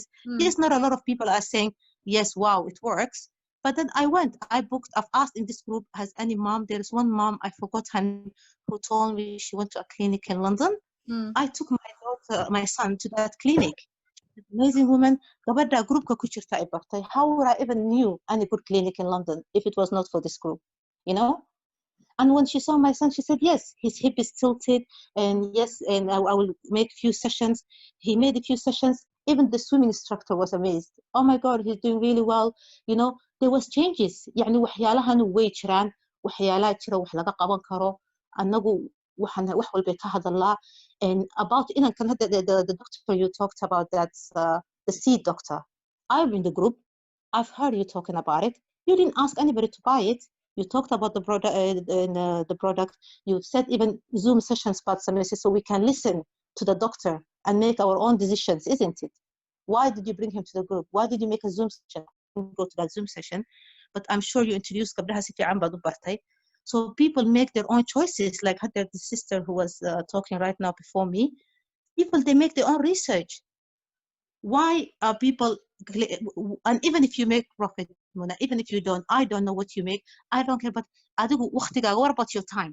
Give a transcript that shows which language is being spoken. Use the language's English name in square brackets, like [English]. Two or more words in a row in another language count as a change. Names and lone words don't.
[English] Yes, not a lot of people are saying, yes, wow, it works. But then I booked, I've asked in this group, has any mom, there's one mom, I forgot her name, who told me she went to a clinic in London. I took my son to that clinic. Amazing woman. [Somali] Gabadha groupka ku jirta ay bartay. [English] How would I even knew any good clinic in London if it was not for this group? And when she saw my son, she said, yes, his hip is tilted, and yes, and I will make a few sessions. He made a few sessions. Even the swimming instructor was amazed. Oh my God, he's doing really well. There was changes. [Somali] يعني waxyaalahan way jiraan, waxyaalaha jira wax laga qaban karo. Anagu waxaan wax walba ka hadalnaa. [English] And about the doctor you talked about, that's the seed doctor. I'm in the group. I've heard you talking about it. You didn't ask anybody to buy it. You talked about the product. You said even Zoom sessions, so we can listen to the doctor and make our own decisions, isn't it? Why did you bring him to the group? Why did you make a Zoom session? Go to that Zoom session, but I'm sure you introduced [Somali] gabdhaha si fiican baad u bartay. [English] So people make their own choices. Like the sister who was talking right now before me, people, they make their own research. Why are people, and even if you make profit, Muna, even if you don't, I don't know what you make, I don't care, but what about your time?